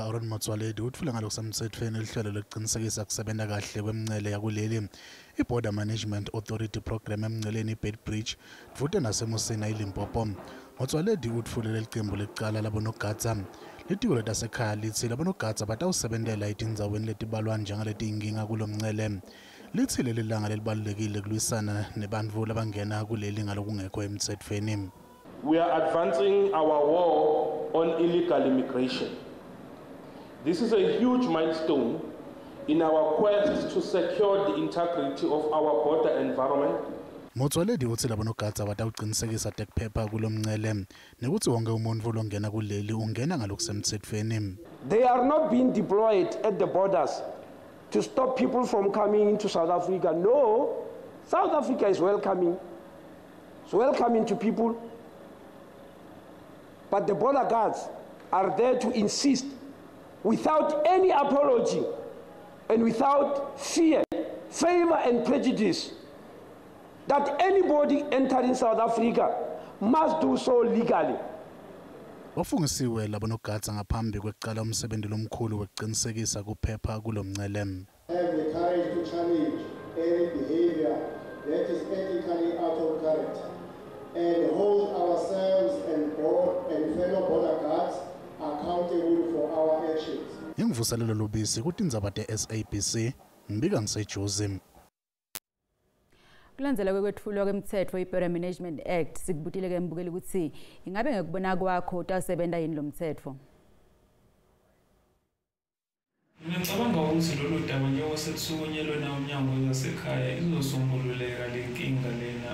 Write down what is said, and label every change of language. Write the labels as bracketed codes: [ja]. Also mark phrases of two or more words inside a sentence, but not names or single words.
[ss] Aaron Mtsaleli utfule ngalokusemthethweni ihlelo lokuqinisekisa kusebenta kahle kwemncele yakuleli i-Border Management Authority Program emnceleni i-Bedbridge dvute nasemusina eLimpopo. Mtsaleli utfule lelicembu lecala labonogada. Litiko letasekhaya lithi labonogada batawusebentela etindzaweni letibalwa njengaletiinkinga kulomncele. Lithi leli langa lelibalulekile kulwisana nebantfu labangena kuleli ngalokungekho emthethweni. [en] We are advancing our war on illegal immigration. This is a huge milestone in our quest to secure the integrity of our border environment. [ss] Mtsaleli uthi labonogada batawuqinisekisa tekuphepha kulomncele nekuthi wonke umuntu longena kuleli ungena ngalokusemthethweni. [en] They are not being deployed at the borders to stop people from coming into South Africa. No, South Africa is welcoming. It's welcoming to people. But the border guards are there to insist without any apology and without fear, favor and prejudice that anybody entering South Africa must do so legally. [ss] Wafungisiwe labonogada ngaphambi kwekuqala umsebenzi lomkhulu wokuqinisekisa kuphepha kulomncele. [en] Have the courage to challenge any behavior that is ethically out of character and hold ourselves and fellow border guards accountable for our actions. [ss] Ingivuselelo lobisi kuTindzaba te-SABC ngibika ngiseJozi. Kulandzeleke kwetfulwa kwemthetho i-Border Management Act sikubutile ke mbukeli ukuthi ingabe ngekubona kwakho utawusebenta yini lo mthetho. Ngicabanga ukuthi lolu daba njengoba selusukunyelwe na umnyango wasekhaya izosombululeka le nkinga lena.